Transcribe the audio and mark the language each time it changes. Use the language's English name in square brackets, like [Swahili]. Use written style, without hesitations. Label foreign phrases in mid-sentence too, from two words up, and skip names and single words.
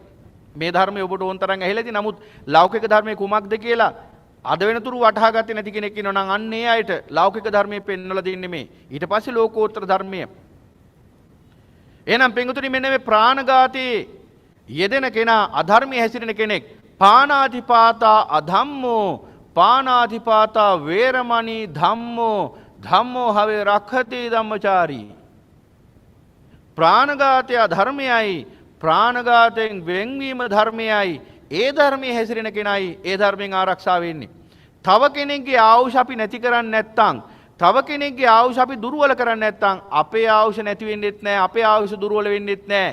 [Sinhala] මේ ධර්මයේ ඔබට ඕන තරම් ඇහිලාදී නමුත් ලෞකික ධර්මයේ කුමක්ද කියලා අද වෙනතුරු වටහා ගත්තේ නැති කෙනෙක් ඉන්නවා නම් අන්න ඒ අයට ලෞකික ධර්මයේ පෙන්වලා දෙන්නේ මේ. ඊට පස්සේ ලෝකෝත්තර ධර්මය. එහෙනම් පින්වතුනි මෙන්න මේ ප්‍රාණඝාතයේ යෙදෙන කෙනා අධර්මයේ හැසිරෙන කෙනෙක් [Pali] පාණාතිපාතා අධම්මෝ පාණාතිපාතා වේරමණී ධම්මෝ ධම්මෝ හවේ රක්ඛති ධම්මචාරී. [Sinhala] ප්‍රාණඝාතය ධර්මයයි ප්‍රාණඝාතයෙන් වෙන්වීම ධර්මයයි. ඒ ධර්මයේ හැසිරෙන කෙනයි ඒ ධර්මයෙන් ආරක්ෂා වෙන්නේ. තව කෙනෙක්ගේ ආයුෂ අපි නැති කරන්නේ නැත්නම්, තව කෙනෙක්ගේ ආයුෂ අපි දුර්වල කරන්නේ නැත්නම් අපේ ආයුෂ නැති වෙන්නෙත් නැහැ, අපේ ආයුෂ දුර්වල වෙන්නෙත් නැහැ.